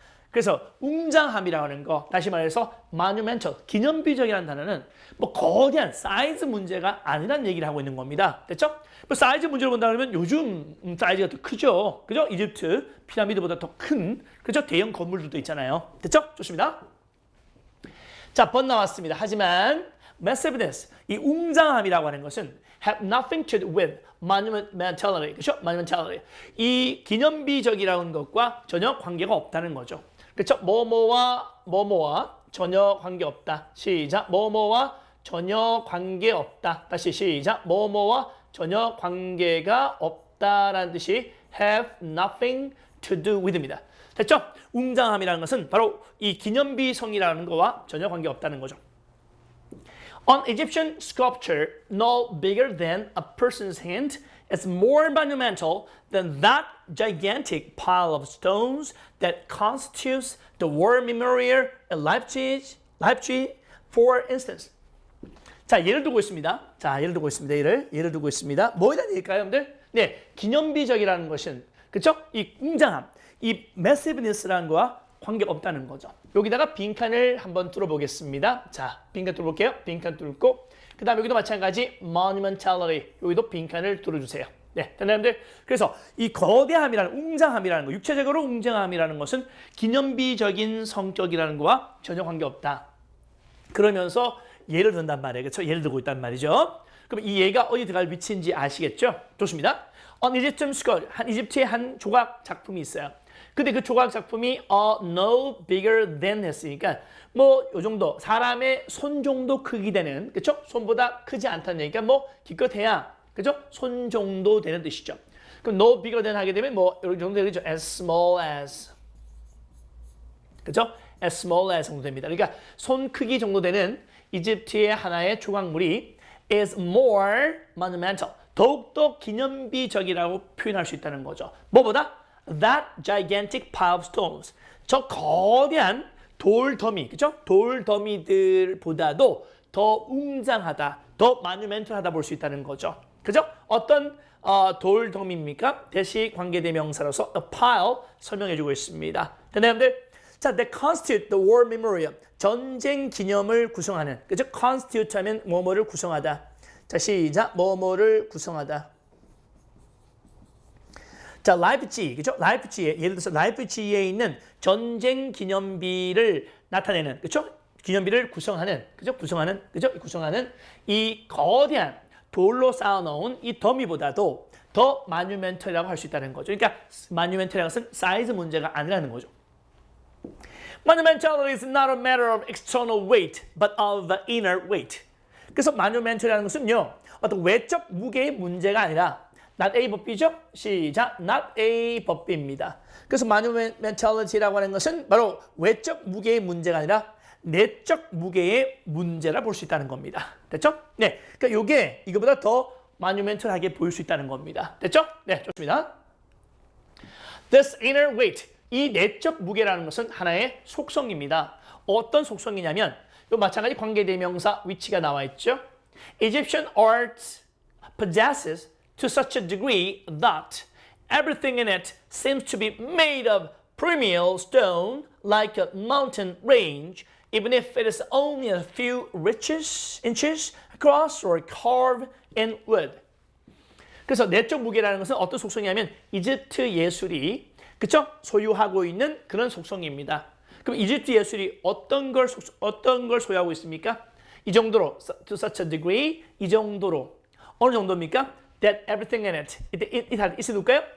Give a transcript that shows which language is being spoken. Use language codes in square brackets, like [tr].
[ko] 그래서 웅장함이라고 하는 거, 다시 말해서 monumental, 기념비적이라는 단어는 뭐 거대한 사이즈 문제가 아니라는 얘기를 하고 있는 겁니다. 됐죠? 뭐 사이즈 문제로 본다 그러면 요즘 사이즈가 더 크죠. 그죠? 이집트 피라미드보다 더 큰 그죠? 대형 건물들도 있잖아요. 됐죠? 좋습니다. 자, 번 나왔습니다. 하지만 [en] massiveness, [ko] 이 웅장함이라고 하는 것은 [en] have nothing to do with monumentality. [ko] 그죠? monumentality. 이 기념비적이라는 것과 전혀 관계가 없다는 거죠. 그렇죠? 뭐뭐와 전혀 관계없다. 시작. 뭐뭐와 전혀 관계없다. 다시 시작. 뭐뭐와 전혀 관계가 없다라는 뜻이 [en] have nothing to do with [ko] 입니다. 됐죠? 웅장함이라는 것은 바로 이 기념비성이라는 거와 전혀 관계없다는 거죠. [en] An Egyptian sculpture no bigger than a person's hand is more monumental than that gigantic pile of stones that constitutes the War Memorial at Leipzig, for instance. [ko] 자, 예를 들고 있습니다. 예를 들고 있습니다. 뭐에 대한 얘기일까요, 여러분들? 네, 기념비적이라는 것은 그렇죠? 이 웅장함, 이 massiveness라는 거와 관계가 없다는 거죠. 여기다가 빈칸을 한번 뚫어 보겠습니다. 자, 빈칸 뚫어 볼게요. 빈칸 뚫고 그 다음에 여기도 마찬가지 monumentality, 여기도 빈칸을 뚫어주세요. 네, 여러분들. 그래서 이 거대함이라는 웅장함이라는 거, 육체적으로 웅장함이라는 것은 기념비적인 성격이라는 거와 전혀 관계없다. 그러면서 예를 든단 말이에요. 그렇죠? 예를 들고 있단 말이죠. 그럼 이 얘가 어디 들어갈 위치인지 아시겠죠? 좋습니다. [en] On Egyptian scroll, [ko] 이집트의 한 조각 작품이 있어요. 근데 그 조각 작품이 [en] no bigger than [ko] 했으니까 뭐 요 정도 사람의 손 정도 크기 되는, 그렇죠? 손보다 크지 않다는 얘기가 뭐 기껏해야, 그렇죠? 손 정도 되는 뜻이죠. 그럼 [en] no bigger than [ko] 하게 되면 뭐 이 정도 되겠죠? [en] As small as, [ko] 그렇죠? [en] As small as [ko] 정도 됩니다. 그러니까 손 크기 정도 되는 이집트의 하나의 조각물이 [en] is more monumental, [ko] 더욱더 기념비적이라고 표현할 수 있다는 거죠. 뭐보다? [en] That gigantic pile of stones, [ko] 저 거대한 돌더미, 그죠? 돌더미들보다도 더 웅장하다, 더 마뉴멘털하다 볼 수 있다는 거죠. 그죠? 어떤 돌더미입니까? 대시 관계대명사로서 the pile 설명해주고 있습니다. 됐나요, 여러분들? 자, [en] they constitute the war memorial, [ko] 전쟁 기념을 구성하는, 그죠? constitute 하면 뭐뭐를 구성하다. 자, 시작. 뭐뭐를 구성하다. 자, 라이프치히, 그죠? 라이프치히에, 예를 들어서 라이프치히에 있는 전쟁 기념비를 나타내는, 그죠? 기념비를 구성하는, 그죠? 구성하는 이 거대한 돌로 쌓아놓은 이 더미보다도 더 마뉴멘털이라고 할 수 있다는 거죠. 그러니까 마뉴멘털이라는 것은 사이즈 문제가 아니라는 거죠. [en] Monumentality is not a matter of external weight, but of the inner weight. [ko] 그래서 monumental이라는 것은요, 어떤 외적 무게의 문제가 아니라 not A 법비죠? 시작. not A 법비입니다. 그래서 monumentality라고 하는 것은 바로 외적 무게의 문제가 아니라 내적 무게의 문제라 볼 수 있다는 겁니다. 됐죠? 네. 그러니까 이게 이거보다 더 monumental하게 보일 수 있다는 겁니다. 됐죠? 네, 좋습니다. [en] This inner weight, [ko] 이 내적 무게라는 것은 하나의 속성입니다. 어떤 속성이냐면 요 마찬가지 관계대명사 위치가 나와 있죠. [en] Egyptian art possesses to such a degree that everything in it seems to be made of premium stone like a mountain range, even if it is only a few inches across or carved in wood. [ko] 그래서 내적 무게라는 것은 어떤 속성이냐면 이집트 예술이, 그쵸? 소유하고 있는 그런 속성입니다. 그럼 이집트 예술이 어떤 걸 소유하고 있습니까? 이 정도로, [en] to such a degree, [ko] 이 정도로. 어느 정도입니까? [en] That everything in it. [ko] it을 놓을까요?